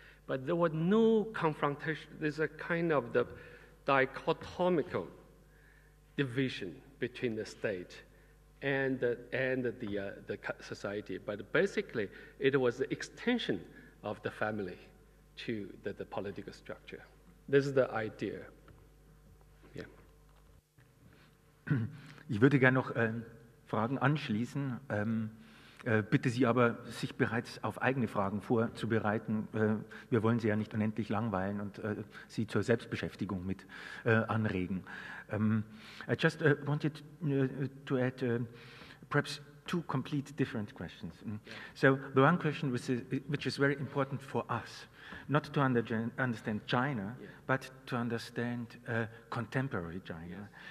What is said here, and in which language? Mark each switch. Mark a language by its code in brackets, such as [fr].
[en] But there was no confrontation. There's a kind of the dichotomical division between the state and the society. But basically, it was the extension of the family to the political structure. This is the idea. Yeah. [de] Ich würde gerne noch Fragen anschließen, bitte Sie aber, sich bereits auf eigene Fragen vorzubereiten. Wir wollen Sie ja nicht unendlich langweilen und Sie zur Selbstbeschäftigung mit anregen. [en] I just wanted to add perhaps two complete different questions. So the one question which is very important for us, not to understand China, but to understand contemporary China.